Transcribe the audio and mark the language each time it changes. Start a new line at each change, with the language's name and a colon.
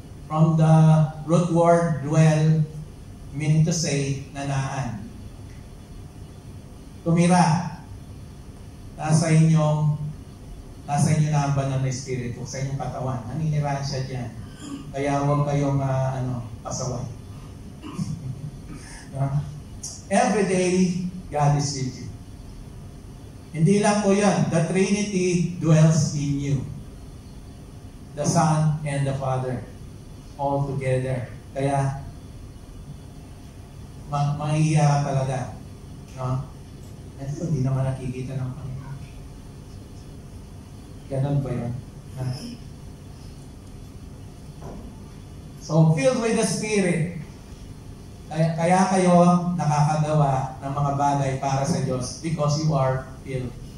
English: From the root word, dwell, meaning to say, nanaan.
Filipino: Tumira. Nasa inyo na ang banal na Espiritu, sa inyong katawan. Naninirahan siya dyan. Kaya huwag kayong pasaway.
English: Every day, God is with you.
Filipino: Hindi lang po yan.
English: The Trinity dwells in you. The Son and the Father. All together.
Filipino: Kaya, mahihiya ka talaga. No? Ito, hindi naman nakikita ng Panginoon. Ganon ba yun?
English: So, filled with the Spirit.
Filipino: Kaya kayo nakakagawa ng mga bagay para sa Diyos
English: because you are filled.